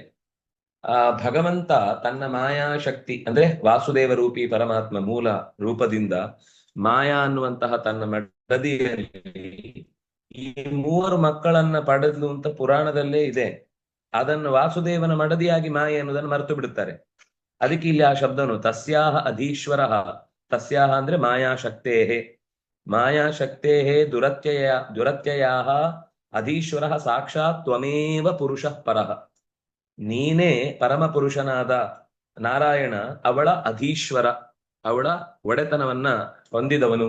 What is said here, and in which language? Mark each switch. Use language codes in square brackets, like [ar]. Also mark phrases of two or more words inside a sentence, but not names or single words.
[kn] ಭಗವಂತ ತನ್ನ ಮಾಯಾಶಕ್ತಿ ಅಂದ್ರೆ ವಾಸುದೇವ ರೂಪಿ ಪರಮಾತ್ಮ ಮೂಲ ರೂಪದಿಂದ ಮಾಯಾ ಅನ್ನುವಂತಹ ತನ್ನ ಮಡದಿಯಲ್ಲಿ ಈ 3 ಮಕ್ಕಳನ್ನ ಪಡೆದ್ಲು ಅಂತ ಪುರಾಣದಲ್ಲೇ ಇದೆ. ಅದನ್ನು ವಾಸುದೇವನ ಮಡದಿಯಾಗಿ ಮಾಯೆ ಅನ್ನೋದನ್ನು ಮರೆತು ಬಿಡುತ್ತಾರೆ. ಅದಕ್ಕೆ ಇಲ್ಲಿ ಆ ಶಬ್ದನು [sa] ತಸ್ಯಾಹ ಅಧೀಶ್ವರ. [kn] ತಸ್ಯಾಹ ಅಂದ್ರೆ ಮಾಯಾಶಕ್ತೇಹೇ. [sa] ಮಾಯಾಶಕ್ತೇಹೇ ದುರತ್ಯಯಾಹ ಅಧೀಶ್ವರ ಸಾಕ್ಷಾತ್ ತ್ವಮೇವ ಪುರುಷ ಪರಃ. [kn] ನೀನೇ ಪರಮ ಪುರುಷನಾದ ನಾರಾಯಣ ಅವಳ ಅಧೀಶ್ವರ, ಅವಳ ಒಡೆತನವನ್ನ ಹೊಂದಿದವನು.